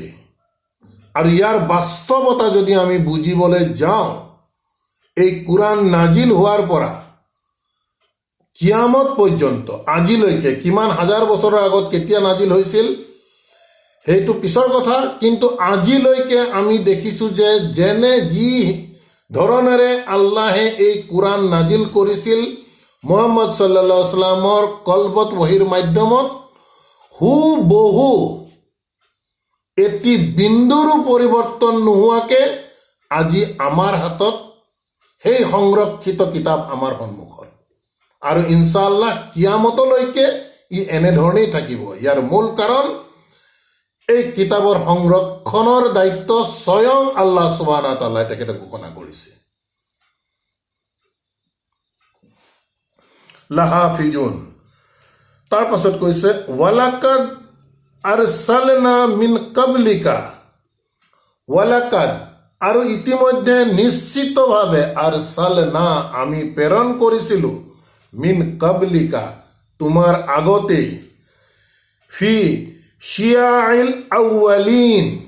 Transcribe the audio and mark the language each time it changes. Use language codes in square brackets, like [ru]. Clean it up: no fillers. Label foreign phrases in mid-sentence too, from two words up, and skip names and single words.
[as] আৰু ইয়াৰ বাস্তৱতা যদি আমি বুজিবলৈ যাওঁ, এই কোৰআন নাজিল হোৱাৰ পৰা কিয়ামত পৰ্যন্ত আজিলৈকে কিমান হাজাৰ বছৰৰ আগত কেতিয়া নাজিল হৈছিল সেইটো পিছৰ কথা, কিন্তু আজিলৈকে আমি দেখিছোঁ যে যেনে যি ধৰণেৰে আল্লাহে এই কোৰআন নাজিল কৰিছিল মুহাম্মদ [ar] صلى الله عليه وسلم [as] কলবত বহীৰ মাধ্যমত, হুবহু এটি বিন্দুৰো পৰিৱৰ্তন নোহোৱাকে আজি আমাৰ হাতত সেই সংৰক্ষিত কিতাপ আমাৰ সন্মুখত। আৰু ইনশাআল্লাহ কিয়ামতলৈকে ই এনেধৰণেই থাকিব। ইয়াৰ মূল কাৰণ এই কিতাপৰ সংৰক্ষণৰ দায়িত্ব স্বয়ং আল্লাহ [ar] سبحانه وتعالى [as] তেখেতে ঘোষণা কৰিছে। লাহাফিজুন, তাৰ পাছত কৈছে [ar] ولقد أرسلنا من قبلك, [as] ৱালাকাদ, আৰু ইতিমধ্যে নিশ্চিতভাৱে, আৰসালনা, আমি প্ৰেৰণ কৰিছিলোঁ, [ar] من قبلك, [as] তোমাৰ আগতেই, [ar] في شيع الأولين,